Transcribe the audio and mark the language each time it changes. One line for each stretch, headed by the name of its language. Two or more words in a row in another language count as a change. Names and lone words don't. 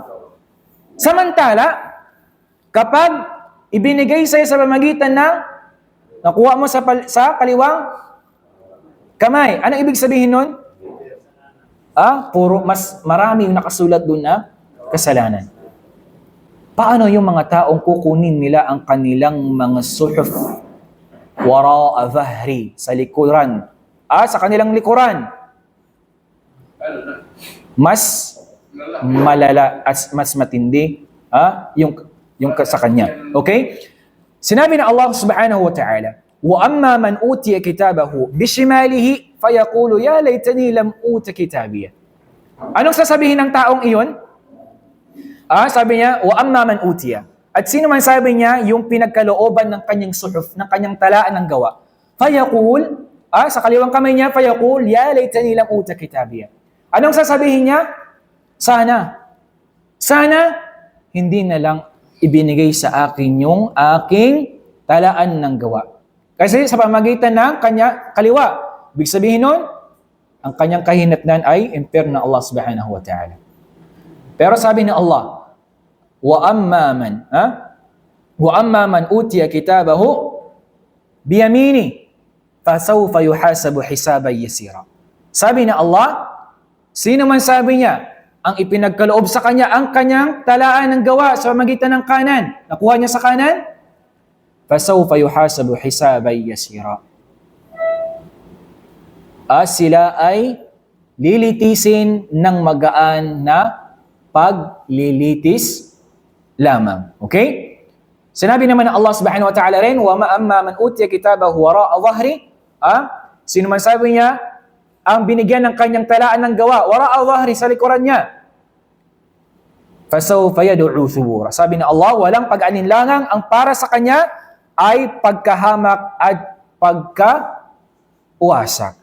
Filipino: Samantala, kapag ibinigay sa'yo sa pamagitan ng nakuha mo sa kaliwang kamay, anong ibig sabihin nun? Puro mas marami yung nakasulat doon na kasalanan. Paano yung mga taong kukunin nila ang kanilang mga
Arabic: صحف وراء ظهري,
Filipino: sa likuran, sa kanilang likuran? Mas malala at mas matindi yung sa kanya. Okay? Sinabi na
Arabic: الله سبحانه وتعالى وأما من أوتي كتابه بشماله فيقول يا ليتني لم أوت كتابيه.
Filipino: Anong sasabihin ng taong iyon? Sabi niya,
Arabic: وأما من أوتي.
Filipino: At sino man sabi niya, yung pinagkalooban ng kanyang suhuf, ng kanyang talaan ng gawa. Fayaqul, sa kaliwang kamay niya,
Arabic: فيقول يا ليتني لم أوت كتابيه.
Filipino: Anong sasabihin niya? Sana hindi na lang ibinigay sa akin yung aking talaan ng gawa. Kasi sa pamagitan ng kanya kaliwa, ibig sabihin nun, ang kanyang kahinatnan ay impyerno ng Allah
Arabic: سبحانه وتعالى.
Filipino: Pero sabi ni
Arabic: الله وأما من أوتي كتابه بيمينه فسوف يحاسب حسابا يسيرا.
Filipino: Sabi ni Allah, sino man sabi niya, ang ipinagkaloob sa kanya ang kanyang talaan ng gawa sa pamagitan ng kanan, nakuha niya sa kanan,
Arabic: فسوف يحاسب حسابا يسيرا.
Filipino: Sila ay lilitisin ng magaan na paglilitis lamang. Okay? Sinabi naman ng
Arabic: الله سبحانه وتعالى rin, وأما من أوتي كتابه وراء ظهري,
Filipino: sino man sabi niya, ang binigyan ng kanyang talaan ng gawa,
Arabic: وراء ظهري,
Filipino: sa likuran niya,
Arabic: فسوف يدعو ثبورا.
Filipino: Sabi ng Allah, walang pag-aninlangang, ang para sa kanya ay pagkahamak at pagkauwasak.